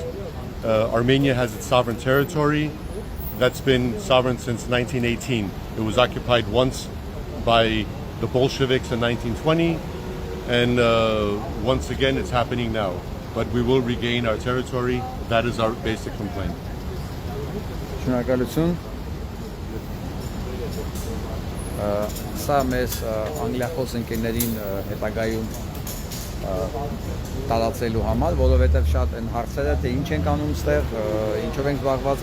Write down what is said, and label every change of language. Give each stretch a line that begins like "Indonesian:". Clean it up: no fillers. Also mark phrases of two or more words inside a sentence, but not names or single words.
English: Armenia has its sovereign territory that's been sovereign since 1918. It was occupied once by the Bolsheviks in 1920, and once again it's happening now. But we will regain our territory. That is our basic complaint.
Armenian: Շնորհակալություն։ Սա մեզ անգլիախոս ընկերներին հետագայում տարածելու համար, որովհետև շատ են հարցերը, թե ինչ ենք անում ստեղ, ինչով ենք զբաղված,